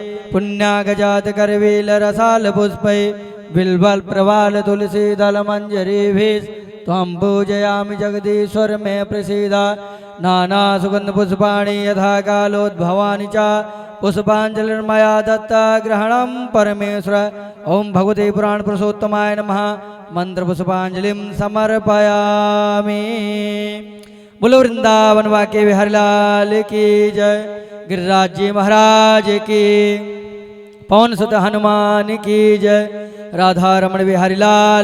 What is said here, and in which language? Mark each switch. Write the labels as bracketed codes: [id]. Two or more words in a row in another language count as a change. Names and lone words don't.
[sa] पुण्यागजातकरवीलरसालपुष्पै बिल्वल्प्रवालतुलसीदलमञ्जरीभिः त्वं पूजयामि जगदीश्वर मे प्रसीद नानासुगन्धपुष्पाणि यथा कालोद्भवानि च पुष्पांजलिर्मया दत्ता ग्रहणं परमेश्वर। ओम भगवते पुराण पुरुषोत्तमाय नमः। मंत्र पुष्पांजलिं समर्पयामि। [hi] बोलो वृंदावन वाके बिहारी लाल की जय। गिरिराज जी महाराज की, पवन सुत हनुमान की जय। राधा रमण बिहारी लाल